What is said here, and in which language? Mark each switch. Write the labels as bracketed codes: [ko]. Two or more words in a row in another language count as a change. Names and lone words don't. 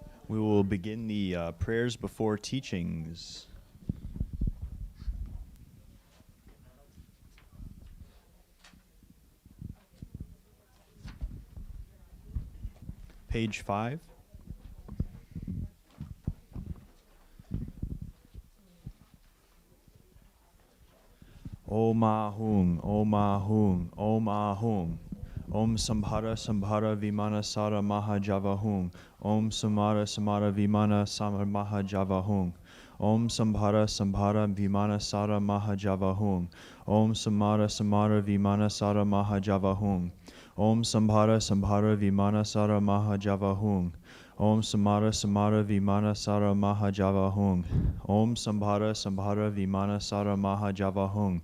[en] We will begin the prayers before teachings. Page 5. [sa] ॐ आः हूँ, ॐ आः हूँ, ॐ आः हूँ. ॐ सम्भर सम्भर विमान सर महाजव हूँ. ॐ समर समर विमान समर महाजव हूँ. ॐ सम्भर सम्भर विमान सर महाजव हूँ. ॐ समर समर विमान सर महाजव हूँ. ॐ सम्भर सम्भर विमान सर महाजव हूँ. ॐ समर समर विमान सर महाजव हूँ. ॐ सम्भर सम्भर विमान सर महाजव हूँ.